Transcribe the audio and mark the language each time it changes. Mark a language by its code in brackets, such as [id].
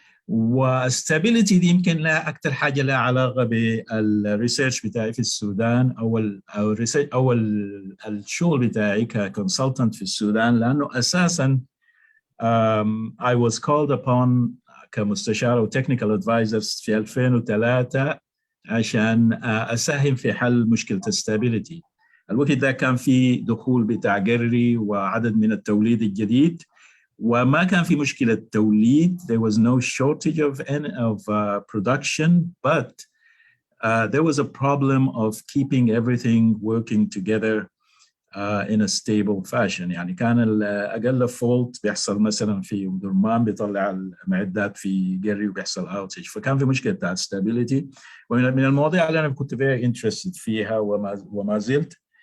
[ar] والstability دي يمكن لها أكثر حاجة لها علاقة بالريسيرش بتاعي في السودان أو الشغل بتاعي كconsultant في السودان، لأنه أساساً [en] I was called upon [ar] كمستشار أو [en] technical advisor [ar] في 2003 عشان أساهم في حل مشكلة stability. الوقت ده كان في دخول بتاع جري وعدد من التوليد الجديد، وما كان في مشكلة توليد. [en] There was no shortage of production, but there was a problem of keeping everything working together in a stable fashion. [ar] يعني كان أقل fault بيحصل مثلا في درمان بيطلع المعدات في جري وبيحصل outage، فكان في مشكلة بتاعت stability. ومن المواضيع اللي أنا كنت [en] very interested [ar] فيها وما زلت.